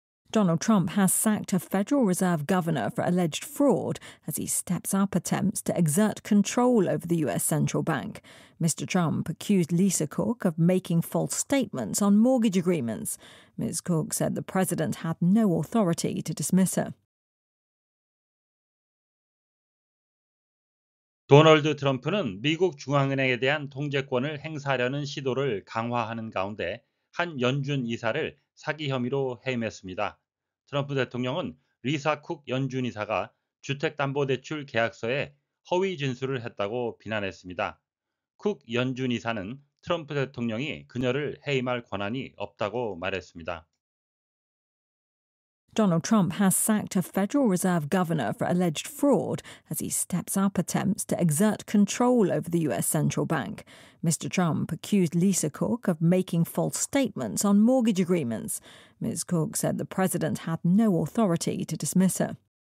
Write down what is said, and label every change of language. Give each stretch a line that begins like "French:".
English: Donald Trump has sacked a Federal Reserve governor for alleged fraud as he steps up attempts to exert control over the US central bank. Mr. Trump accused Lisa Cook of making false statements on mortgage agreements. Ms. Cook said the president had no authority to dismiss her.
Korean: 도널드 트럼프는 미국 중앙은행에 대한 통제권을 행사하려는 시도를 강화하는 가운데 한 연준 이사를 사기 혐의로 해임했습니다. 트럼프 대통령은 리사 쿡 연준 이사가 주택담보대출 계약서에 허위 진술을 했다고 비난했습니다. 쿡 연준 이사는 트럼프 대통령이 그녀를 해임할 권한이 없다고 말했습니다.
English: Donald Trump has sacked a Federal Reserve governor for alleged fraud as he steps up attempts to exert control over the US central bank. Mr. Trump accused Lisa Cook of making false statements on mortgage agreements. Ms. Cook said the president had no authority to dismiss her.